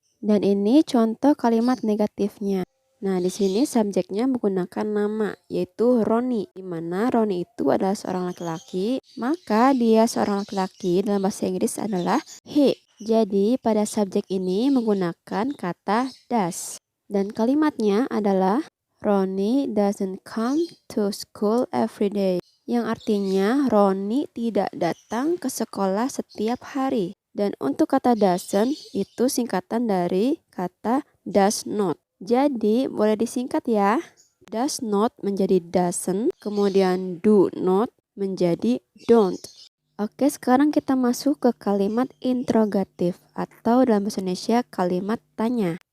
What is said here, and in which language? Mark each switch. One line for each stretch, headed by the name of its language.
Indonesian: Dan ini contoh kalimat negatifnya. Nah, di sini subjeknya menggunakan nama, yaitu Roni, di mana Roni itu adalah seorang laki-laki, maka dia seorang laki-laki dalam bahasa Inggris adalah he. Jadi, pada subjek ini menggunakan kata does. Dan kalimatnya adalah
English: Ronnie doesn't come to school every day.
Indonesian: Yang artinya Ronnie tidak datang ke sekolah setiap hari. Dan untuk kata doesn't itu singkatan dari kata does not. Jadi boleh disingkat ya. Does not menjadi doesn't, kemudian do not menjadi don't. Oke, sekarang kita masuk ke kalimat interrogatif atau dalam bahasa Indonesia kalimat tanya.